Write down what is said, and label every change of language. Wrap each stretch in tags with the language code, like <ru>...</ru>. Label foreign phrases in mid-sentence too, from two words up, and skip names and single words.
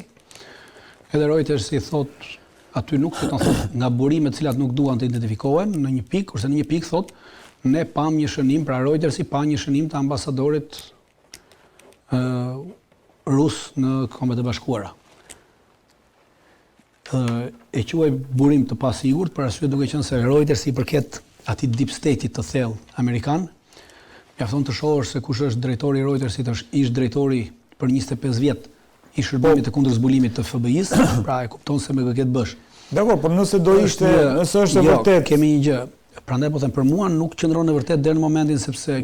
<sq>Edhe Reutersi thot aty nuk do të thot nga burimet të cilat nuk duan të identifikohen në një pikë, kurse në një pikë thot ne pam një shënim, pra Reutersi pa një shënim të ambasadorit rus në Kombet e Bashkuara. E quaj burim të pasigurt për arsye duke qenë se Reuters i përket atij</sq> <en>deep state-</en> <sq>it të thellë amerikan, mjafton të shohësh se kush është drejtori i Reutersit, është ish drejtori për 25 vjet i shërbimit të kundërzbulimit të FBI-s, pra e kupton se me këtë bësh. Dakor, por nëse do ishte, nëse është e vërtet, kemi një gjë. Prandaj po them, për mua nuk qëndron e vërtet deri në momentin sepse</sq>